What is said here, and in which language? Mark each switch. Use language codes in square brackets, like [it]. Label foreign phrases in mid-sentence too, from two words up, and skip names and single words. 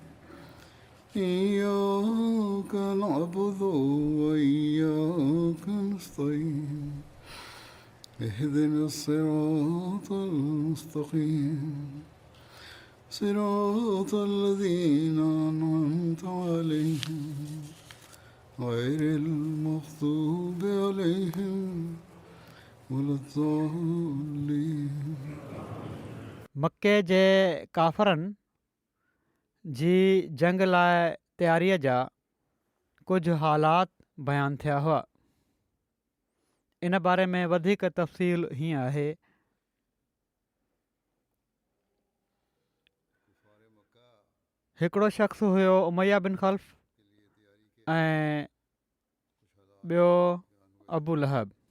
[ar] إياك نعبد وإياك نستعين اهدنا الصراط المستقيم صراط الذين أنعمت عليهم غير المغضوب عليهم ولا الضالين. [sd] मके जे काफ़रनि जी जंग लाइ तयारीअ जा कुझु हालात बयानु थिया हुआ. इन बारे में वधीक तफ़सील हीअं आहे. हिकिड़ो शख़्स हुयो उमैया बिन ख़ल्फ़ ऐं ॿियो अबू लहब.